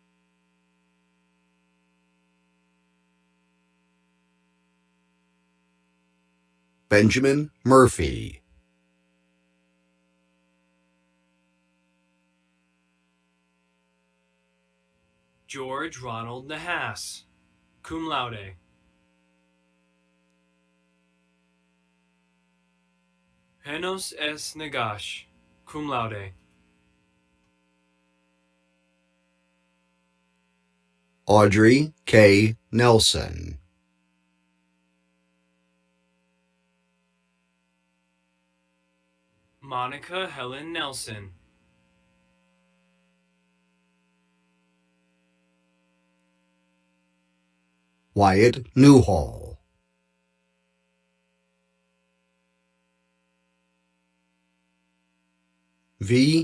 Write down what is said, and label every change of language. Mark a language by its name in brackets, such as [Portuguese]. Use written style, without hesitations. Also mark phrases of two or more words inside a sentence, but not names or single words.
[English] Benjamin Murphy. George Ronald Nahas, [Latin] cum laude. [English] Henos S. Nagash, [Latin] cum laude. [English] Audrey K. Nelson. Monica Helen Nelson. Wyatt Newhall. V.